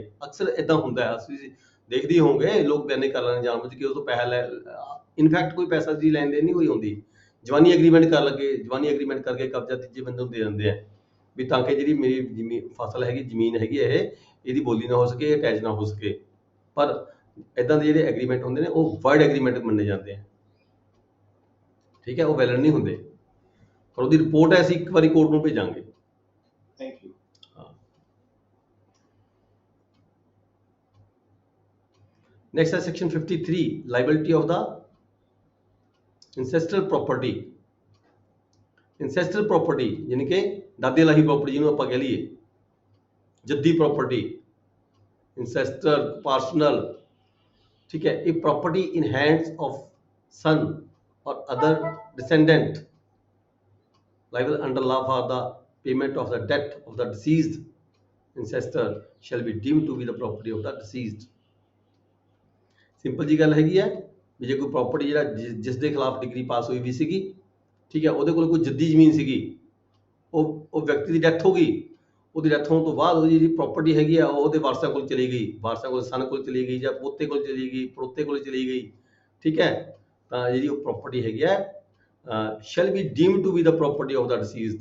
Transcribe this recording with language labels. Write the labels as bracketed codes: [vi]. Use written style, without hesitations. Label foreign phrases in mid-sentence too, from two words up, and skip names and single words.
[pa] ਅਕਸਰ ਇਦਾਂ ਹੁੰਦਾ ਹੈ, ਅਸੀਂ ਦੇਖਦੇ ਹੋਵੋਗੇ ਲੋਕ ਬਿਆਨੇ ਕਰ ਲੈਣੇ ਜਾਣਬੁੱਝ ਕੇ, ਉਹ ਤੋਂ ਪੈਸਾ ਲੈ, ਇਨਫੈਕਟ ਕੋਈ ਪੈਸਾ ਦੀ ਲੈਣ ਦੇਣ ਨਹੀਂ ਹੋਈ ਹੁੰਦੀ, ਜਵਾਨੀ ਐਗਰੀਮੈਂਟ ਕਰ ਲੱਗੇ, ਜਵਾਨੀ ਐਗਰੀਮੈਂਟ ਕਰਕੇ ਕਬਜ਼ਾ ਤੀਜੇ ਬੰਦੇ ਨੂੰ ਦੇ ਦਿੰਦੇ ਆ ਵੀ ਤਾਂ ਕਿ ਜਿਹੜੀ ਮੇਰੀ ਜ਼ਮੀਨ ਫਸਲ ਹੈਗੀ, ਜ਼ਮੀਨ ਹੈਗੀ ਇਹਦੀ ਬੋਲੀ ਨਾ ਹੋ ਸਕੇ, ਅਟੈਚ ਨਾ ਹੋ ਸਕੇ। ਪਰ ਇਦਾਂ ਦੇ ਜਿਹੜੇ ਐਗਰੀਮੈਂਟ ਹੁੰਦੇ ਨੇ ਉਹ [en] word agreement [pa] ਮੰਨੇ ਜਾਂਦੇ ਆ, ਠੀਕ ਹੈ, ਉਹ ਵੈਲਿਡ ਨਹੀਂ ਹੁੰਦੇ, ਪਰ ਉਹਦੀ ਰਿਪੋਰਟ ਹੈ ਅਸੀਂ ਇੱਕ ਵਾਰੀ ਕੋਰਟ ਨੂੰ ਭੇਜਾਂਗੇ। [en] thank you. Next is section 53, liability of the ancestral property। ancestral property [hi] यानी कि [pa] ਦਾਦੇ ਲਾਹੀ ਪ੍ਰਾਪਰਟੀ ਜਿਹਨੂੰ ਆਪਾਂ ਕਹਿ ਲਈਏ, ਜੱਦੀ ਪ੍ਰੋਪਰਟੀ, [en] ancestral, personal, [hi] ठीक है, [en] a property in hands of son or other descendant liable under law for the payment of the debt of the deceased ancestor shall be deemed to be the property of the deceased। [pa] ਸਿੰਪਲ ਜੀ ਗੱਲ ਹੈਗੀ ਹੈ ਵੀ ਜੇ ਕੋਈ ਪ੍ਰੋਪਰਟੀ ਜਿਹੜਾ ਜਿਸ ਦੇ ਖਿਲਾਫ [en] decree pass [pa] ਹੋਈ ਵੀ ਸੀਗੀ, ਠੀਕ ਹੈ, ਉਹਦੇ ਕੋਲ ਕੋਈ ਜੱਦੀ ਜ਼ਮੀਨ ਸੀਗੀ, ਉਹ ਵਿਅਕਤੀ ਦੀ ਡੈਥ ਹੋ ਗਈ, ਉਹਦੀ ਡੈਥ ਹੋਣ ਤੋਂ ਬਾਅਦ ਉਹਦੀ ਜਿਹੜੀ ਪ੍ਰੋਪਰਟੀ ਹੈਗੀ ਆ ਉਹ ਉਹਦੇ ਵਾਰਸਾਂ ਕੋਲ ਚਲੀ ਗਈ, ਵਾਰਸਾਂ ਕੋਲ ਸਨ ਕੋਲ ਚਲੀ ਗਈ ਜਾਂ ਪੋਤੇ ਕੋਲ ਚਲੀ ਗਈ, ਪੜੋਤੇ ਕੋਲ ਚਲੀ ਗਈ, ਠੀਕ ਹੈ, ਤਾਂ ਜਿਹੜੀ ਉਹ ਪ੍ਰੋਪਰਟੀ ਹੈਗੀ ਆ [en] shall be deemed to be the property of the deceased.